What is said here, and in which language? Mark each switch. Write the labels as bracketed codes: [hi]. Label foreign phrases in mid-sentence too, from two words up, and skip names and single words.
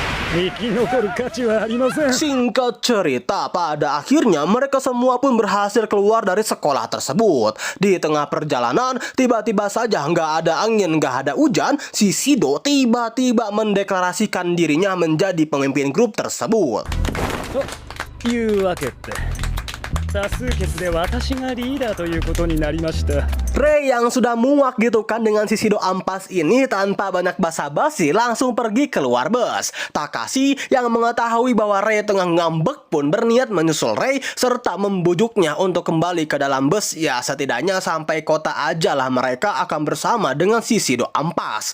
[ja] 生き残る価値はありません。 [id] Singkat cerita, pada akhirnya mereka semua pun berhasil keluar dari sekolah tersebut. Di tengah perjalanan, tiba-tiba saja nggak ada angin, nggak ada hujan, si Shido tiba-tiba mendeklarasikan dirinya menjadi pemimpin grup tersebut. [ja] というわけって多数決で私がリーダーということになりました。 [id] Rei yang sudah muak gitu kan dengan si Shido ampas ini tanpa banyak basa-basi langsung pergi keluar bus. Takashi yang mengetahui bahwa Rei tengah ngambek pun berniat menyusul Rei serta membujuknya untuk kembali ke dalam bus. Ya setidaknya sampai kota aja lah mereka akan bersama dengan si Shido ampas.